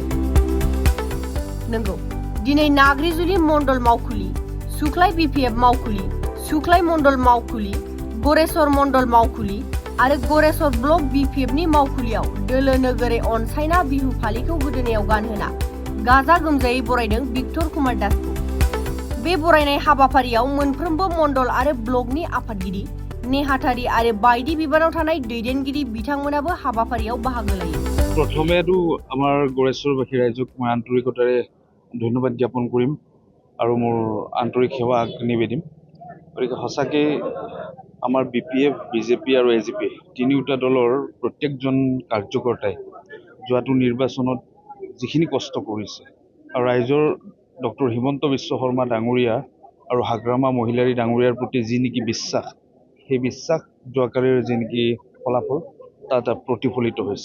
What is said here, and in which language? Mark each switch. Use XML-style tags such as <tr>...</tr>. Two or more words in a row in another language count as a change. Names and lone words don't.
<brx>नंगौ, दिनै नाग्रिजुलि मण्डल मावखुलि, सुख्लाय बिपिएफ मावखुलि, सुख्लाय मण्डल मावखुलि, गरेस्वर मण्डल मावखुलि आरो गरेस्वर ब्लक बिपिएफनि मावखुलियाव दोलो नोगोरै अनसायना बिहु फालिखौ गोदोनायाव गानहोना गाजा गोमजायै बरायदों भिक्टर कुमार दासखौ। बे बरायनाय हाबाफारियाव मोनफ्रोमबो मण्डल आरो ब्लकनि आफादगिरि, नेहाथारि आरो बायदि बिबानाव थानाय दैदेनगिरि बिथांमोनाबो हाबाफारियाव बाहागो लायो।</brx> <as>प्रथमेতো আমাৰ গড়েশ্বৰবাসী ৰাইজক মই আন্তৰিকতাৰে ধন্যবাদ জ্ঞাপন কৰিম আৰু মোৰ আন্তৰিক সেৱা আগনিবে দিম। গতিকে সঁচাকৈ আমাৰ বিপিএফ, বিজেপি আৰু এজিপি তিনিওটা দলৰ প্ৰত্যেকজন কাৰ্যকৰ্তাই যোৱাটো নিৰ্বাচনত যিখিনি কষ্ট কৰিছে আৰু ৰাইজৰ ডক্টৰ হিমন্ত বিশ্ব শৰ্মা ডাঙৰীয়া আৰু হাগ্ৰামা মহিলাৰী ডাঙৰীয়াৰ প্ৰতি যি নেকি বিশ্বাস, সেই বিশ্বাস যোৱাকালিৰ যি নেকি ফলাফল তাত প্ৰতিফলিত হৈছে।</as>